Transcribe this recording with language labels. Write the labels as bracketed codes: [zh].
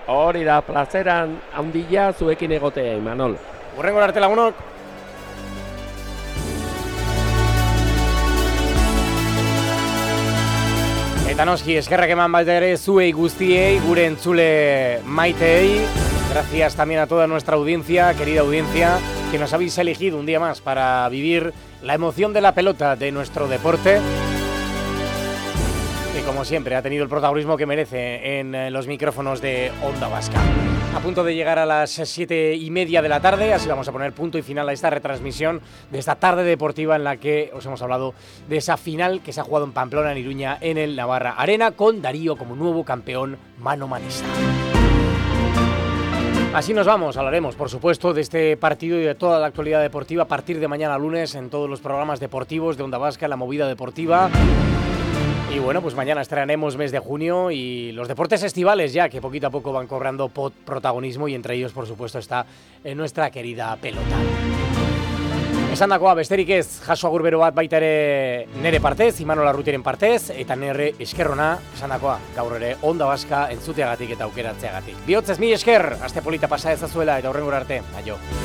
[eu] Hori da, plazeran handia zuekin egotea, Imanol. Hurrengo arte lagunok. Eta noski, eskerrak eman bat ere zuei guztiei, gure entzule maiteei. [es] Gracias también a toda nuestra audiencia, querida audiencia, que nos habéis elegido un día más para vivir la emoción de la pelota de nuestro deporte. Que como siempre ha tenido el protagonismo que merece en los micrófonos de Onda Vasca. A punto de llegar a las 7:30 de la tarde, así vamos a poner punto y final a esta retransmisión de esta tarde deportiva en la que os hemos hablado de esa final que se ha jugado en Pamplona, en Iruña, en el Navarra Arena, con Darío como nuevo campeón manomanista. Así nos vamos, hablaremos por supuesto de este partido y de toda la actualidad deportiva a partir de mañana lunes en todos los programas deportivos de Onda Vasca, la movida deportiva. Y bueno, pues mañana estrenaremos mes de junio y los deportes estivales ya, que poquito a poco van cobrando protagonismo y entre ellos, por supuesto, está nuestra querida pelota. [eu] Esan dakoa, besterik ez, jaso agur bero bat baita ere nere partez, Imanol Arrutiren partez, eta nere eskerrona, esan dakoa, gaur ere onda baska entzuteagatik eta aukeratzeagatik. Bihotzez, mi esker, aste polita pasa ezazuela eta horrengora arte, aio.